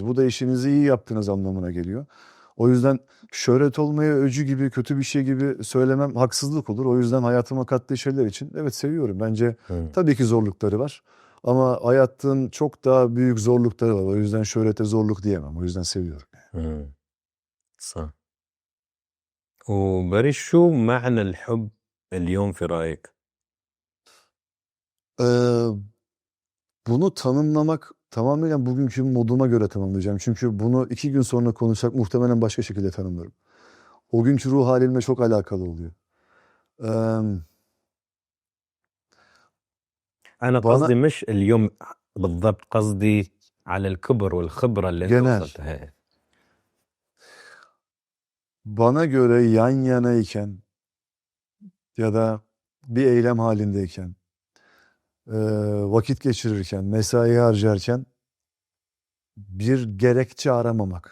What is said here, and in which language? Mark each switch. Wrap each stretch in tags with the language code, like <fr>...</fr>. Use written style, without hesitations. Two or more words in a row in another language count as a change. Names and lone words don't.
<tr>Bu da işinizi iyi yaptığınız anlamına geliyor. O yüzden şöhret olmaya öcü gibi, kötü bir şey gibi söylemem haksızlık olur. O yüzden hayatıma kattığı şeyler için evet seviyorum. Bence tabii ki zorlukları var. Ama hayatın çok daha büyük zorlukları var. O yüzden şöhrete zorluk diyemem. O yüzden seviyorum.</tr> <ar>صح. وبري شو معنى الحب اليوم في رأيك؟</ar> <tr>Ee, bunu tanımlamak tamamen bugünkü moduma göre tanımlayacağım. Çünkü bunu 2 gün sonra konuşsak muhtemelen başka şekilde tanımlarım. O günkü ruh halimle çok alakalı oluyor. Ee,</tr> <ar>أنا</ar> <tr>bana</tr> <ar>قصدي مش اليوم بالضبط، قصدي على الكبر والخبرة اللي أنت</ar> <tr>genel,</tr> <ar>وصلتها.</ar> <tr>bana göre yan yanayken ya da bir eylem halindeyken, vakit geçirirken, mesai harcarken bir gerekçe aramamak.</tr>